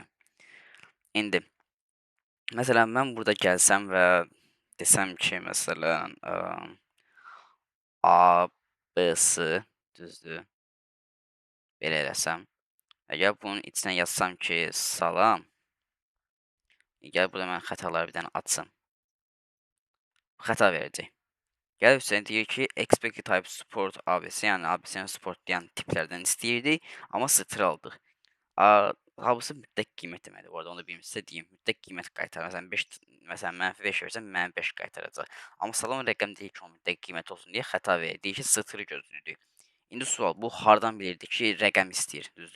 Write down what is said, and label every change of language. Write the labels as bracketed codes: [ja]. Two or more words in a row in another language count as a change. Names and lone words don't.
[az] İndi məsələn mən burada gəlsəm və desəm ki, məsələn, A, B, S düzdür? Belə eləsəm. Əgər bunun içinə yazsam ki, salam, gəl burada mən xətaları bir dənə açsam. Xəta verəcək. Gəlib sizə deyir ki, [en] expected type support ABC, [az] yəni ABC-ni supportlayan tiplərdən istəyirdik, amma sıfır aldıq. Halbuki mütləq qiymət deməkdir. Bu arada onu da bir sizə deyim. Mütləq qiymət qaytar. Məsələn, -5 versəm, -5 qaytaracaq. Amma salam rəqəm deyil ki, o mütləq qiymət olsun deyə xəta verir. Deyir ki, sıfırı gözləyirik. İndi sual, bu hardan bilirdi ki, rəqəm istəyir, düzdür?